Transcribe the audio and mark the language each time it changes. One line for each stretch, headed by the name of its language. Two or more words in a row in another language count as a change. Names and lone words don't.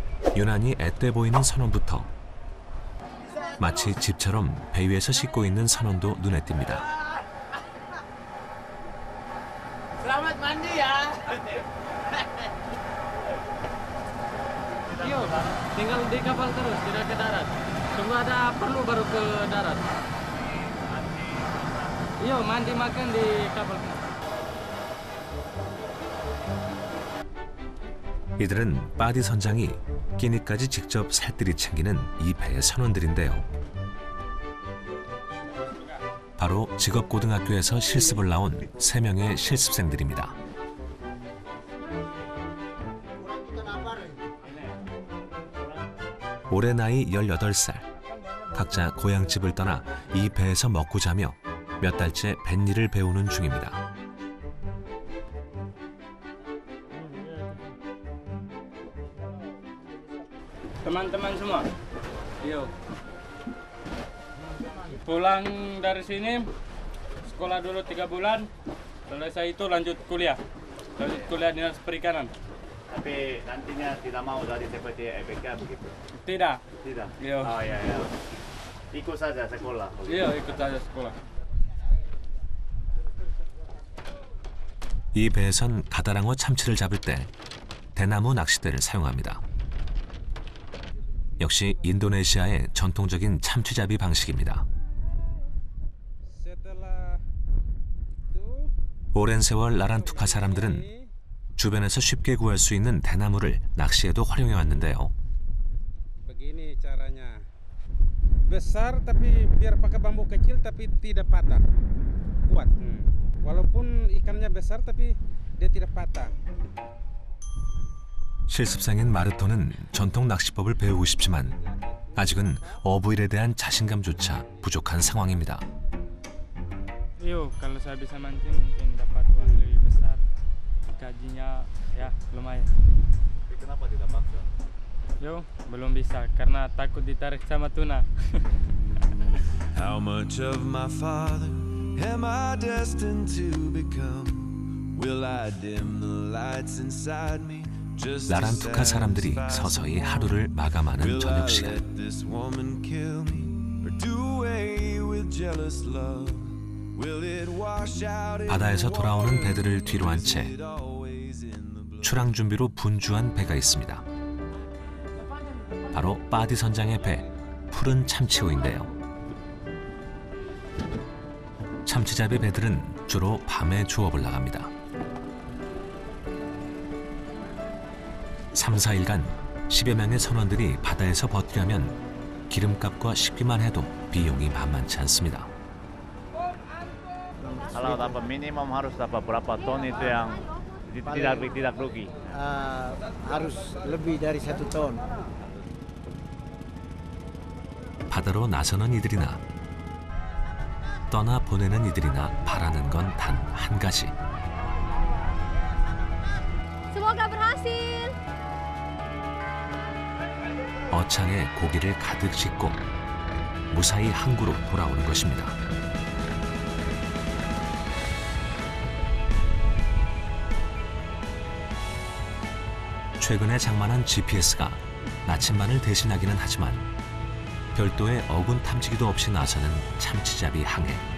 Korean: 유난히 앳돼 보이는 선원부터 마치 집처럼 배 위에서 씻고 있는 선원도 눈에 띕니다.
Indonesian: Selamat mandi ya. Yo, tinggal di kapal terus, tidak ke darat. Tunggu ada perlu baru ke darat. Yo, mandi makan di kapal.
Korean: 이들은 바디 선장이 끼니까지 직접 살뜰히 챙기는 이 배의 선원들인데요. 바로 직업고등학교에서 실습을 나온 3명의 실습생들입니다. 올해 나이 18살. 각자 고향집을 떠나 이 배에서 먹고 자며 몇 달째 뱃일을 배우는 중입니다.
Indonesian: Teman-teman semua, yo. Pulang dari sini, sekolah dulu 3 bulan, selesai itu lanjut kuliah dinas perikanan. Tapi nantinya tidak mau jadi seperti EPK begitu? Tidak. Tidak? Yo. Oh iya, iya. Ikut saja sekolah? Iya, ikut saja sekolah.
Korean: 이 배에선 가다랑어 참치를 잡을 때 대나무 낚싯대를 사용합니다. 역시 인도네시아의 전통적인 참치잡이 방식입니다. 오랜 세월 라란투카 사람들은 주변에서 쉽게 구할 수 있는 대나무를 낚시에도 활용해 왔는데요.
Indonesian: Begini caranya. Besar tapi biar pakai bambu kecil tapi tidak patah. Kuat. Walaupun ikannya besar tapi dia tidak patah.
Korean: 실습생인 마르토는 전통 낚시법을 배우고 싶지만 아직은 어부일에 대한 자신감조차 부족한 상황입니다.
Indonesian: Yo, kalau saya bisa mancing mungkin dapat uang lebih besar. Gajinya ya lumayan. Tapi kenapa tidak paksa? Yo, belum bisa karena takut ditarik sama tuna.
English: How much of my father am I destined to become? Will I dim the lights inside me?
Korean: 라란투카 사람들이 서서히 하루를 마감하는 저녁 시간. 바다에서 돌아오는 배들을 뒤로 한 채 출항 준비로 분주한 배가 있습니다. 바로 바디 선장의 배, 푸른 참치호인데요. 참치잡이 배들은 주로 밤에 조업을 나갑니다. 3, 4일간 10여 명의 선원들이 바다에서 버티려면 기름값과 식비만 해도 비용이 만만치 않습니다.
Indonesian: Kalau dapat minimum harus dapat berapa ton itu yang tidak rugi? Harus lebih dari 1 ton.
Korean: 바다로 나서는 이들이나 떠나 보내는 이들이나 바라는 건 단 한 가지.
Indonesian: Semoga berhasil.
Korean: 어창에 고기를 가득 싣고 무사히 항구로 돌아오는 것입니다. 최근에 장만한 GPS가 나침반을 대신하기는 하지만 별도의 어군 탐지기도 없이 나서는 참치잡이 항해.